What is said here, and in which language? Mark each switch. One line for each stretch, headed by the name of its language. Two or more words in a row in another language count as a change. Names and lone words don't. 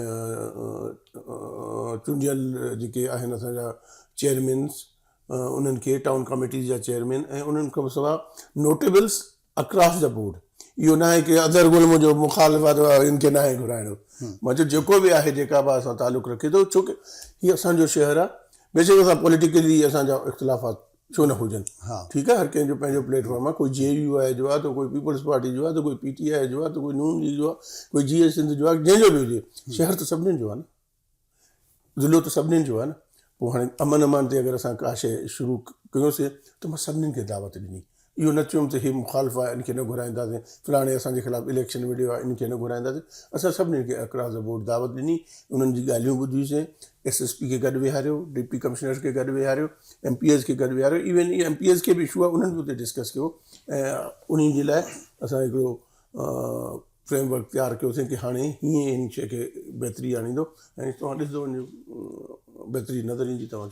Sindhi: चूंडियल जेके आहिनि असांजा चेयरमैन्स उन्हनि खे टाउन कमेटी जा चेयरमैन ऐं उन्हनि खां सवाइ नोटेबल्स
English: across the board
Sindhi: इहो न आहे की अदर गुल्म जो मुखालिफ़त हिन खे न आहे घुराइणो मां चयो जेको बि आहे जेका बि असां तालुक़ु रखे थो छोकी हीअ असांजो शहर आहे बेशक असां पॉलिटिकली असांजा इख़्तिलाफ़ात छो न हुजनि ठीकु आहे हर कंहिंजो पंहिंजो प्लेटफॉर्म आहे कोई JUI जो आहे त कोई पीपल्स पार्टी जो आहे त कोई PTI जो आहे त कोई नून लीग जो आहे कोई GS सिंध जो आहे जंहिंजो बि हुजे शहर त सभिनीनि जो आहे न ज़िलो त सभिनीनि जो आहे न पोइ हाणे अमन ते अगरि असां का शइ शुरू कयोसीं त मां सभिनीनि खे दावत ॾिनी इहो न चयुमि त हीअ मुखालिफ़ आहे इनखे न घुराईंदासीं फलाणे असांजे ख़िलाफ़ु इलेक्शन विडियो आहे इनखे न घुराईंदासीं असां सभिनीनि खे
English: across the board
Sindhi: दावत ॾिनी उन्हनि जी ॻाल्हियूं ॿुधियूंसीं SSP खे गॾु वेहारियो डिप्टी कमिश्नर खे गॾु वेहारियो MPs खे गॾु वेहारियो इवन MPs खे बि इशू आहे उन्हनि बि उते डिस्कस कयो ऐं उन्हनि जे लाइ असां हिकिड़ो फ्रेमवर्क तयारु कयोसीं की हाणे हीअं हिन शइ खे बहितरी आणींदो ऐं तव्हां ॾिसंदो वञो बहितरी नज़र ईंदी तव्हांखे